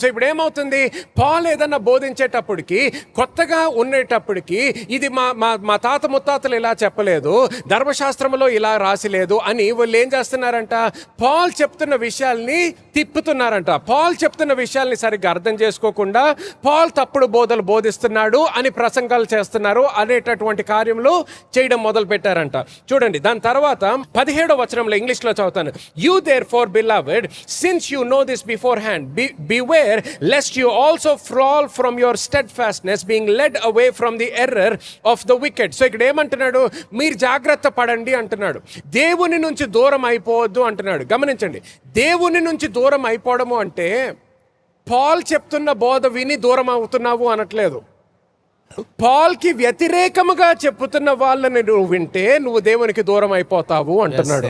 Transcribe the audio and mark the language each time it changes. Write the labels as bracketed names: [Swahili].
[Telugu] So ఇప్పుడు ఏమవుతుంది, Paul ఏదన్నా బోధించేటప్పటికి, కొత్తగా ఉండేటప్పటికి, ఇది మా తాత ముత్తాతలు ఇలా చెప్పలేదు, ధర్మశాస్త్రంలో ఇలా రాసిలేదు అని వాళ్ళు ఏం చేస్తున్నారంట, పాల్ చెప్తున్న విషయాల్ని తిప్పుతున్నారంట. పాల్ చెప్తున్న విషయాల్ని సరిగ్గా అర్థం చేసుకోకుండా పాల్ తప్పుడు బోధలు బోధిస్తున్నాడు అని ప్రసంగాలు చేస్తున్నారు అనేటటువంటి కార్యములు చేయడం మొదలు పెట్టారంట. చూడండి, దాని తర్వాత 17వ వచనంలో ఇంగ్లీష్ లో చదువుతాను. [English] You therefore beloved, since you know this beforehand, beware lest you also fall from your steadfastness, being led away from the error of the wicked. [Telugu] So ఇక్కడ ఏమంటున్నాడు, మీరు జాగ్రత్త పడండి అంటున్నాడు, దేవుని నుంచి దూరం అయిపోవద్దు అంటున్నాడు. గమనించండి, దేవుని నుంచి దూరం అయిపోవడము అంటే పాల్ చెప్తున్న బోధ విని దూరం అవుతున్నావు అనట్లేదు. పాల్కి వ్యతిరేకముగా చెప్పుతున్న వాళ్ళని నువ్వు వింటే నువ్వు దేవునికి దూరం అయిపోతావు అంటున్నాడు.